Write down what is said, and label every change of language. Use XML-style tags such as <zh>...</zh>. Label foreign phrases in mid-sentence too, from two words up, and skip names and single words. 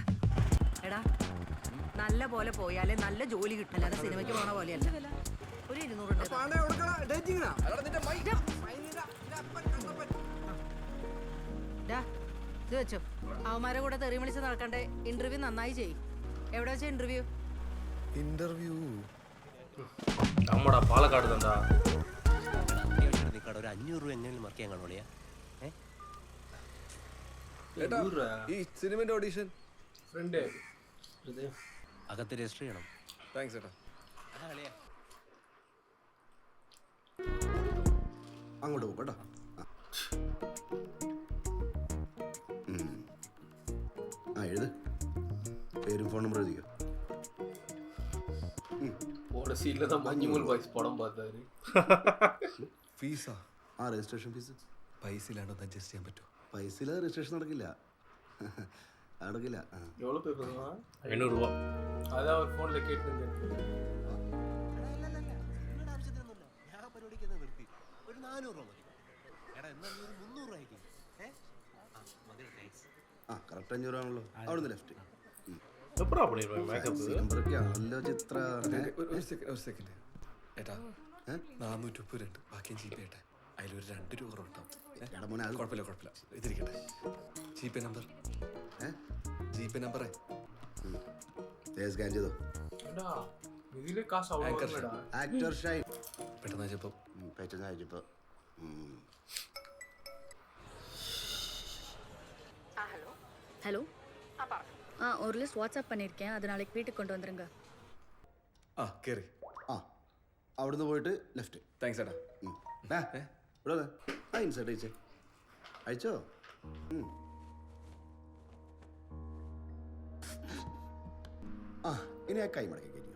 <ml>എടാ നല്ല പോലെ പോയാലേ നല്ല ജോലി കിട്ടും, അല്ലാതെ സിനിമയ്ക്ക് പോണ പോലെയല്ല. ഒരു 200 ഇത് വെച്ചോ. അവന്മാരെ കൂടെ തെറി വിളിച്ച് നടക്കണ്ടേ. ഇന്റർവ്യൂ നന്നായി ചെയ്യും. എവിടെ വെച്ച ഇന്റർവ്യൂ?</ml> <ta>நம்மடா பாலக்காடு தான்டா.</ta> <ml>ഒരു 500 രൂപ എങ്ങനെയും മറക്കാൻ കാണുള്ളൂ. ഈ സിനിമന്റെ ഓഡീഷൻ ഫ്രണ്ട് അകത്ത് രജിസ്റ്റർ ചെയ്യണം. താങ്ക്സ് ചേട്ടാ. അങ്ങോട്ട് പോകും കേട്ടോ. ആ എഴുത്, പേരും ഫോൺ നമ്പർ എഴുതിയോ.</ml> <ta>போன சீன்ல தான் மஞ்சுமல் பாய்ஸ் படம் பார்த்தாரு.</ta> <ml>ഫീസാ? ആ രജിസ്ട്രേഷൻ ഫീസ്. പൈസ ഇല്ലാണ്ട് ഒന്ന് അഡ്ജസ്റ്റ് ചെയ്യാൻ പറ്റുമോ? പൈസയിൽ രജിസ്ട്രേഷൻ നടക്കില്ല. നടക്കില്ല.</ml> <ta>எவ்வளவு பே பண்ணுவா? 500 ரூபா. அதான் அவர் போன்ல கேட்டுங்க.</ta> <ml>ഒരു 400 രൂപ മതി. എടാ എന്നാ നീ ഒരു 300 രൂപ അയക്കും. ആ കറക്റ്റ് 500 രൂപ ആണല്ലോ. അവിടുന്ന് ലെഫ്റ്റ്. എപ്പോഴാ பண்ணிருப்பேன் മേക്കപ്പ്? നമ്പറൊക്കെ ആണല്ലോ ചിത്ര. ഒരു സെക്കൻഡ് ഏട്ടാ, 430 ഉണ്ട്, ബാക്കിയും ജീപ്പേ ഏട്ടാ. അതിലൊരു 2 രൂപ കുറവുണ്ടാവും. കുഴപ്പമില്ല ഇതിരിക്കട്ടെ. ജീപ്പേ നമ്പർ സ്കാൻ ചെയ്തോ. ഇതില് കാശ് ആവുന്നുണ്ടോ? ആക്ടർ ഷൈൻ പെട്ടെന്ന് അയച്ചപ്പോൾ</ml> <ta>ஹலோ ஒரு லிஸ்ட் வாட்ஸ்அப் பண்ணியிருக்கேன், அது நாளைக்கு வீட்டுக்கு கொண்டு வந்துருங்க.</ta> <ml>ആ കേറി. ആ അവിടുന്ന് പോയിട്ട് ലെഫ്റ്റ്. താങ്ക്സ് ഏട്ടാ. ഇവിടെ ആ ഇൻസൈഡ് അയച്ചേ. അയച്ചോ? ആ ഇനി ആ കൈ മടക്കി കയറ്റിയോ.</ml>